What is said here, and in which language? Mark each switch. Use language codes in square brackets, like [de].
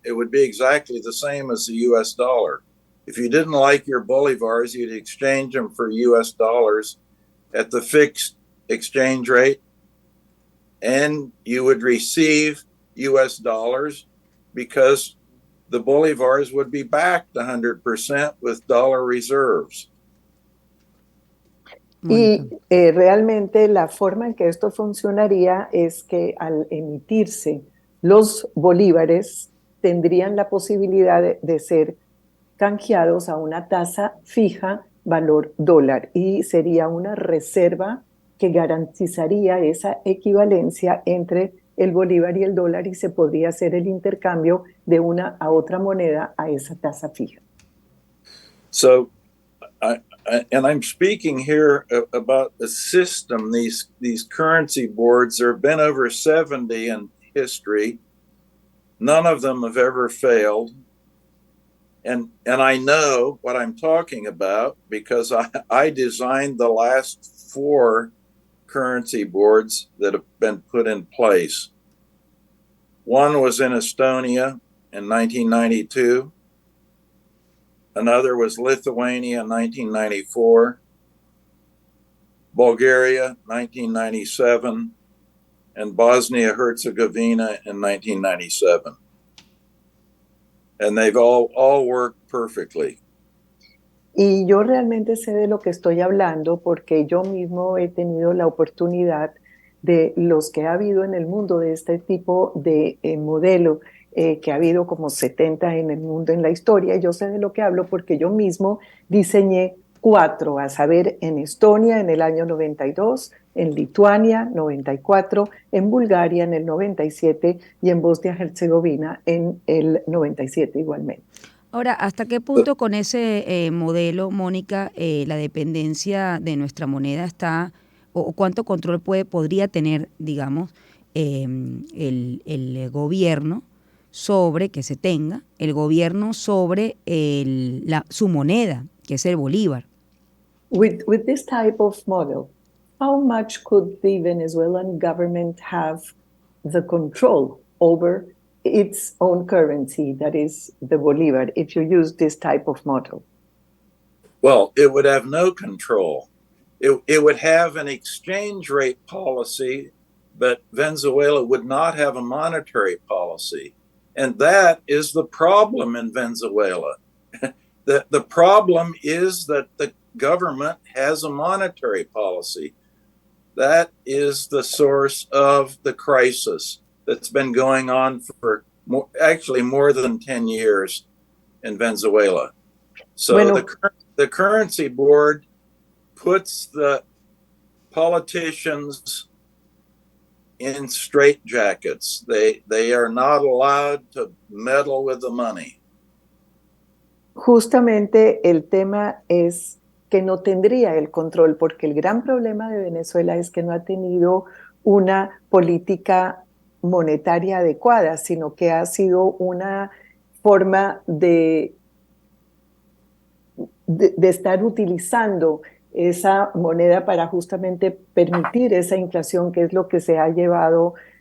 [en] It would be exactly the same as the US dollar. If you didn't like your bolivars, you'd exchange them for US dollars at the fixed exchange rate, and you would receive US dollars because the bolivars would be backed 100% with dollar reserves. [es] Y realmente la forma en que esto funcionaría es que al emitirse los bolívares tendrían la posibilidad de ser canjeados a una tasa fija valor dólar y sería una reserva que garantizaría esa equivalencia entre el bolívar y el dólar y se podría hacer el intercambio de una a otra moneda a esa tasa fija. [en] So, and I'm speaking here about the system, these currency boards. There have been over 70 in history. None of them have ever failed. And I know what I'm talking about because I designed the last 4 currency boards that have been put in place. One was in Estonia in 1992. Another was Lithuania in 1994, Bulgaria 1997, and Bosnia-Herzegovina in 1997. And they've all worked perfectly. [es] Y yo realmente sé de lo que estoy hablando porque yo mismo he tenido la oportunidad de los que ha habido en el mundo de este tipo de modelo, que ha habido como 70 en el mundo en la historia. Yo sé de lo que hablo porque yo mismo diseñé 4, a saber, en Estonia en el año 92, en Lituania 94, en Bulgaria en el 97 y en Bosnia-Herzegovina en el 97 igualmente. Ahora, ¿hasta qué punto con ese modelo, Mónica, la dependencia de nuestra moneda está, o cuánto control podría tener, digamos, el gobierno sobre, que se tenga, el gobierno sobre su moneda, que es el bolívar? [en] With this type of model, how much could the Venezuelan government have the control over its own currency, that is the Bolivar, if you use this type of model? Well, it would have no control. It would have an exchange rate policy, but Venezuela would not have a monetary policy. And that is the problem in Venezuela. The problem is that the government has a monetary policy. That is the source of the crisis that's been going on for more than 10 years in Venezuela. So the currency board puts the politicians in straitjackets. They are not allowed to meddle with the money. [es] Justamente el tema es que no tendría el control, porque el gran problema de Venezuela es que no ha tenido una política monetaria adecuada, sino que ha sido una forma de estar utilizando esa moneda para justamente permitir esa inflación, que es lo que se ha llevado.